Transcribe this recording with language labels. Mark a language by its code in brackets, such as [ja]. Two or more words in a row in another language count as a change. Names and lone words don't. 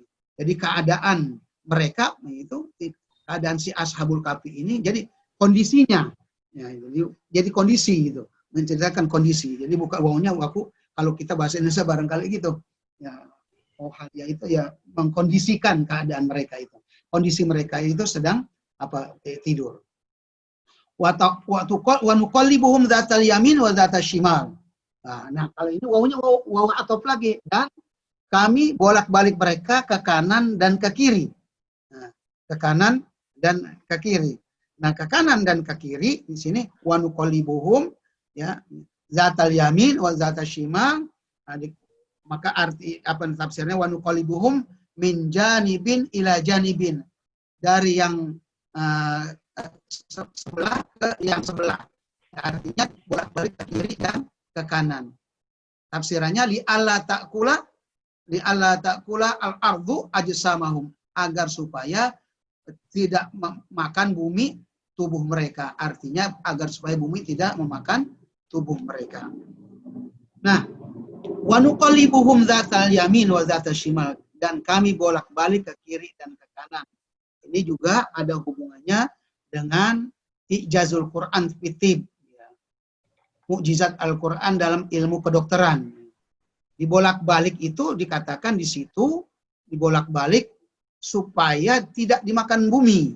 [id] Jadi keadaan mereka itu keadaan si Ashabul Kahfi ini, jadi kondisinya, ya, jadi kondisi gitu, menceritakan kondisi. Jadi bukan wawnya waku, kalau kita bahasa Indonesia barangkali gitu. Ya, ya itu ya mengkondisikan keadaan mereka itu. Kondisi mereka itu sedang tidur. [ar] ونقلبهم ذات اليمين وذات الشمال. [id] Nah, kalau ini wawunya waw atop lagi, dan kami bolak-balik mereka ke kanan dan ke kiri. Nah, ke kanan dan ke kiri. Nah, ke kanan dan ke kiri di sini [ar] ونقلبهم يا ذات اليمين وذات الشمال. [id] Nah, maka arti tafsirnya [ar] ونقلبهم من جانب إلى جانب, [id] dari yang sebelah ke yang sebelah. Artinya bolak-balik ke kiri dan ke kanan. Tafsirannya [ar] لئلا تأكل الأرض أجسامهم, [id] agar supaya tidak memakan bumi tubuh mereka. Artinya agar supaya bumi tidak memakan tubuh mereka. Nah, [ar] ونقلبهم ذات اليمين وذات الشمال, [id] dan kami bolak-balik ke kiri dan ke kanan. Ini juga ada hubungannya dengan [ar] إعجاز القرآن في الطب, [id] mukjizat Al-Quran dalam ilmu kedokteran. Dibolak-balik itu dikatakan di situ, dibolak-balik supaya tidak dimakan bumi.